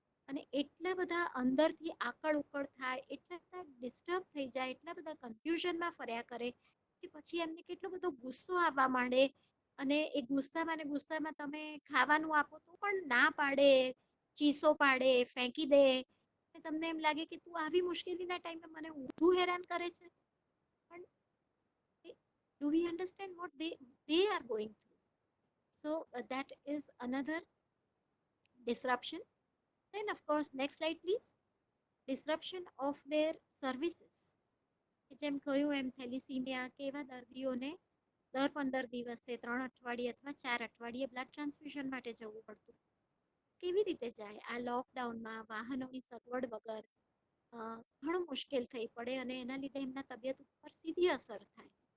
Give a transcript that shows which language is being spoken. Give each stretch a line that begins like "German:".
Gujarati: અને એટલા બધા અંદરથી આકળ ઉકળ થાય, એટલા બધા ડિસ્ટર્બ થઈ જાય, એટલા બધા કન્ફ્યુઝનમાં ફર્યા કરે કે પછી એમને કેટલો બધો ગુસ્સો આવવા માંડે. અને એ ગુસ્સામાં ને ગુસ્સામાં તમે ખાવાનું આપો તો પણ ના પાડે, ચીસો પાડે, ફેંકી દે. તમને એમ લાગે કે તું આવી મુશ્કેલીના ટાઈમે મને ઊંધું હેરાન કરે છે. પણ
English: do we understand what they are going through? So that is another disruption. Then of course, next slide please. Disruption of their services.
Gujarati: જેમ કહ્યું એમ થેલિસીમિયા કે એવા દર્દીઓને દર 15 દિવસે 3 અઠવાડિયે અથવા 4 અઠવાડિયે બ્લડ ટ્રાન્સફ્યુઝન માટે જવું પડતું. કેવી રીતે જાય? આ લોકડાઉનમાં વાહનોની સગવડ વગર ઘણું મુશ્કેલ થઈ પડે, અને એના લીધે એમના તબિયત ઉપર સીધી અસર થાય.